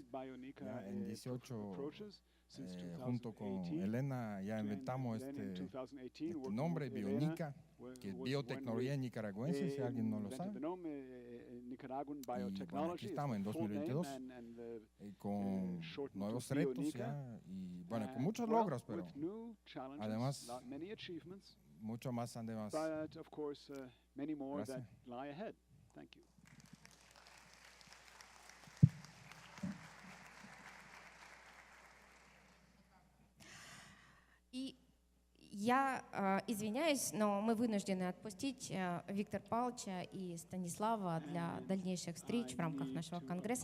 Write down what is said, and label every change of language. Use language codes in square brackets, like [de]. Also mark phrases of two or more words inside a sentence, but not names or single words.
[es] Ya en 18, junto con Elena, ya inventamos este nombre, Bionica, que es biotecnología nicaragüense, si alguien no lo sabe. Y bueno, aquí estamos en 2022 con nuevos retos ya, y bueno, con muchos logros, pero además mucho más además. Gracias. [ru] И я извиняюсь, но мы вынуждены отпустить Виктора Павловича и Станислава для дальнейших встреч в рамках нашего конгресса.